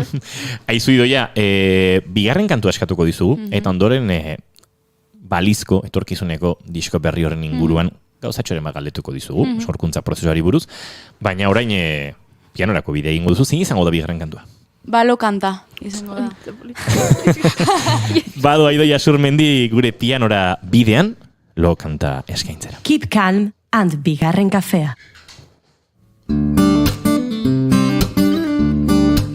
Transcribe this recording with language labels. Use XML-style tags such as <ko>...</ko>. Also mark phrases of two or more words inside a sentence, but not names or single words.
<eu>Aizu Idoia, bigarren kantua eskatuko dizugu, eta ondoren balizko, etorkizuneko disko berri horren inguruan, gauzatxoren bat galdetuko dizugu, sorkuntza prozesuari buruz, baina orain pianorako bidea ingo duzu, zein izango da bigarren kantua? Balo kanta, izango da. Badoa Idoia Surmendi gure pianora bidean, lo kanta eskaintzera.</eu> <en>Keep calm and</en> <eu>bigarren kafea.</eu>